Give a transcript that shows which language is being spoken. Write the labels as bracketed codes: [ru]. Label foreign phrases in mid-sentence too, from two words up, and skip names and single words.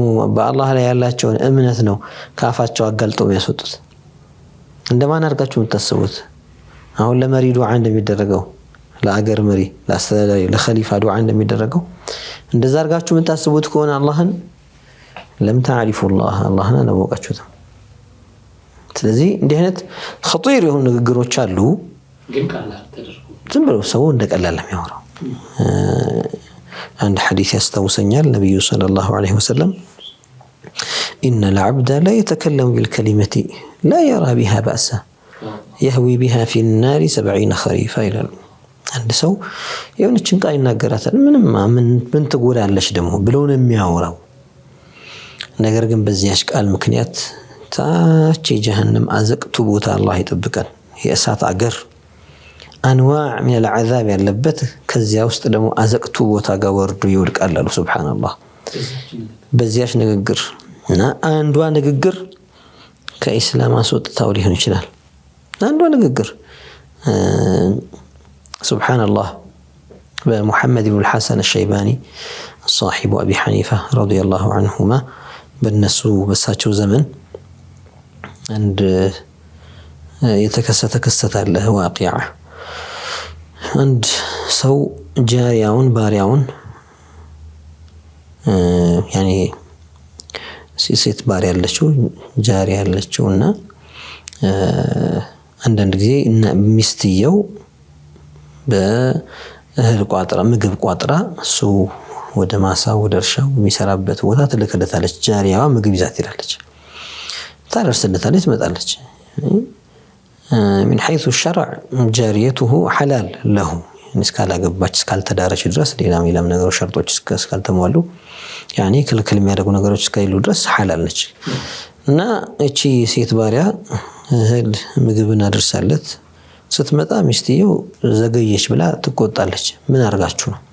[am] በአላህ ላይ ያላቸውን እምነት ነው ካፋቸው አጋልጠው የሚያስወጡት። እንደማን አድርጋችሁ የምታስቡት አሁን ለመሪ ዱዓ እንደሚደረገው ለአገር መሪ ለአስተዳዳሪ ለኸሊፋ ዱዓ እንደሚደረገው እንደዛ አድርጋችሁ የምታስቡት ከሆነ አላህን [ar] لم تعرفوا [am] አላህን አላወቃችሁትም። ስለዚህ እንዲህ አይነት ኸጢር የሆኑ ንግግሮች አሉ ግን ቀላል ተደርጎ ዝም ብሎ ሰው እንደቀላል የሚያወራው። አንድ ሐዲስ ያስታውሰኛል ነብዩ [ar] صلى الله عليه وسلم إن العبد لا يتكلم بالكلمة لا يرى بها بأسا يهوي بها في النار 70 خريفا [am] ይላል። አንድ ሰው የሆነችን ቃል ይናገራታል ምን ትጎዳለች ደግሞ ብሎ ነው የሚያወራው። ነገር ግን በዚያች ቃል ምክንያት ታች የጀሃነም አዘቅቱ ቦታ አላህ ይጠብቀን። የእሳት አገር [ar] أنواع من العذاب [am] ያለበት ከዚያ ውስጥ ደግሞ አዘቅቱ ቦታ ጋር ወርዶ ይወድቃል አሉ። ሱብሃንአላህ በዚያች ንግግር እና አንዷ ንግግር ከኢስላም አስወጥታው ሊሆን ይችላል። አንዷ ንግግር ሱብሃንአላህ በሙሐመድ ኢብኑ አልሐሰን አልሸይባኒ [ar] صاحب أبي حنيفة رضي الله عنهما [am] በነሱ በሳቸው ዘመን አንድ የተከሰተ ክስተት አለ። ዋቂዓ አንድ ሰው ጃሪያውን ባሪያውን ያኔ ሴት ባሪያ ያለችው ጃሪያ ያለችውና አንዳንድ ጊዜ ሚስትየው በእህል ቋጥራ ምግብ ቋጥራ እሱ ወደ ማሳው ወደ እርሻው የሚሰራበት ቦታ ትልክለታለች። ጃሪያዋ ምግብ ይዛት ትላለች፣ ታደርስለታለች፣ ትመጣለች። [ar] من حيث الشرع جاريته حلال له [am] እስካላገባች እስካልተዳረች ድረስ ሌላም ነገሮች ሸርጦች እስካልተሟሉ ያኔ ክልክል የሚያደርጉ ነገሮች እስካይሉ ድረስ ሐላል ነች። እና እቺ ሴት ባሪያ እህል ምግብን አድርሳለት ስትመጣ ሚስትየው ዘገየች ብላ ትቆጣለች። ምን አርጋችሁ ነው?